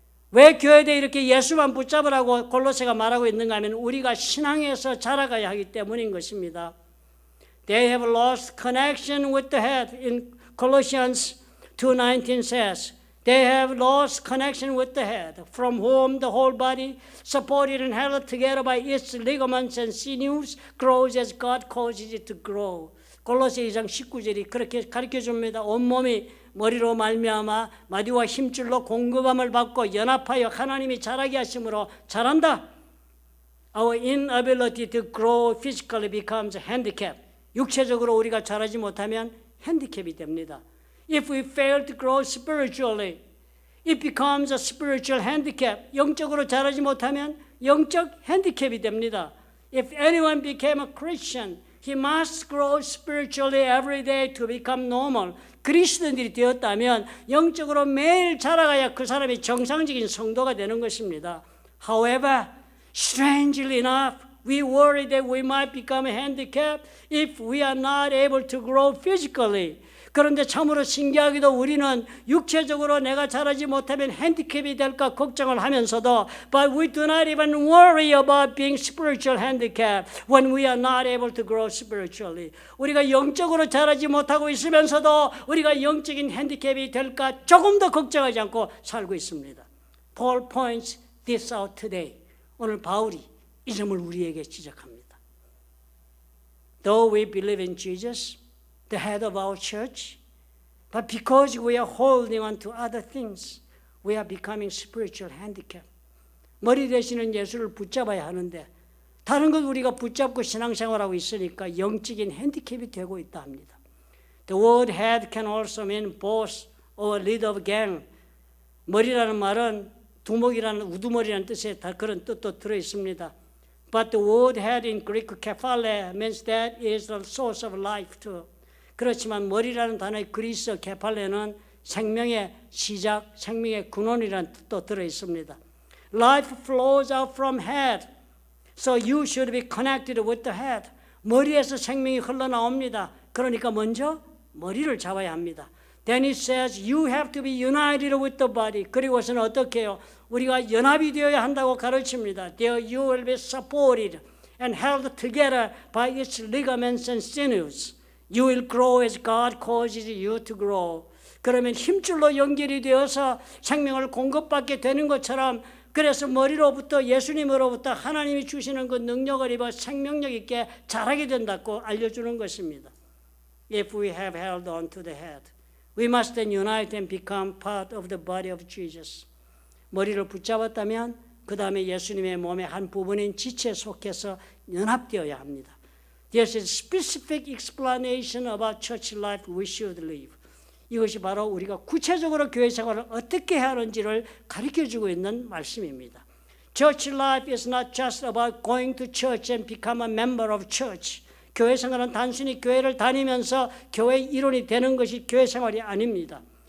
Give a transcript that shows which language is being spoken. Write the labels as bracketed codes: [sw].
[ko] 왜 교회에 이렇게 예수만 붙잡으라고 골로새가 말하고 있는가 하면 우리가 신앙에서 자라가야 하기 때문인 것입니다. [en] They have lost connection with the head. In Colossians 2:19 says, they have lost connection with the head, from whom the whole body, supported and held together by its ligaments and sinews, grows as God causes it to grow. [ko] 골로새 2장 19절이 그렇게 가르쳐줍니다. 온몸이 머리로 말미암아 마디와 힘줄로 공급함을 받고 연합하여 하나님이 자라게 하심으로 자란다. [en] Our inability to grow physically becomes a handicap. [ko] 육체적으로 우리가 자라지 못하면 핸디캡이 됩니다. [en] If we fail to grow spiritually, it becomes a spiritual handicap. [ko] 영적으로 자라지 못하면 영적 핸디캡이 됩니다. [en] If anyone became a Christian, he must grow spiritually every day to become normal. [ko] 그리스도인들이 되었다면 영적으로 매일 자라가야 그 사람이 정상적인 성도가 되는 것입니다. [en] However, strangely enough, we worry that we might become a handicap if we are not able to grow physically. [ko] 그런데 참으로 신기하게도 우리는 육체적으로 내가 자라지 못하면 핸디캡이 될까 걱정을 하면서도 [en] but we do not even worry about being spiritual handicap when we are not able to grow spiritually. [ko] 우리가 영적으로 자라지 못하고 있으면서도 우리가 영적인 핸디캡이 될까 조금 더 걱정하지 않고 살고 있습니다. [en] Paul points this out today. [ko] 오늘 바울이 이 점을 우리에게 지적합니다. [en] Though we believe in Jesus, the head of our church, but because we are holding on to other things, we are becoming spiritual handicap. [ko] 머리 되시는 예수를 붙잡아야 하는데 다른 것 우리가 붙잡고 신앙생활하고 있으니까 영적인 핸디캡이 되고 있다 합니다. [en] The word head can also mean boss or leader of gang. [ko] 머리라는 말은 두목이라는 우두머리라는 뜻에 다 그런 뜻도 들어 있습니다. [en] But the word head in Greek kephale means that is the source of life too. [ko] 그렇지만 머리라는 단어의 그리스어 케팔레는 생명의 시작, 생명의 근원이라는 뜻도 들어 있습니다. [en] Life flows out from head, so you should be connected with the head. [ko] 머리에서 생명이 흘러나옵니다. 그러니까 먼저 머리를 잡아야 합니다. [en] Then it says you have to be united with the body. [ko] 그리고서는 어떻게 해요? 우리가 연합이 되어야 한다고 가르칩니다. [en] There you will be supported and held together by its ligaments and sinews. You will grow as God causes you to grow. [ko] 그러면 힘줄로 연결이 되어서 생명을 공급받게 되는 것처럼 그래서 머리로부터 예수님으로부터 하나님이 주시는 그 능력을 입어 생명력 있게 자라게 된다고 알려주는 것입니다. [en] If we have held on to the head, we must then unite and become part of the body of Jesus. [ko] 머리를 붙잡았다면 그 다음에 예수님의 몸의 한 부분인 지체에 속해서 연합되어야 합니다. [en] There's a specific explanation about church life we should live. [ko] 이것이 바로 우리가 구체적으로 교회 생활을 어떻게 해야 하는지를 가르쳐주고 있는 말씀입니다. [en] Church life is not just about going to church and become a member of church. [ko] 교회 생활은 단순히 교회를 다니면서 교회의 일원이 되는 것이 교회 생활이 아닙니다.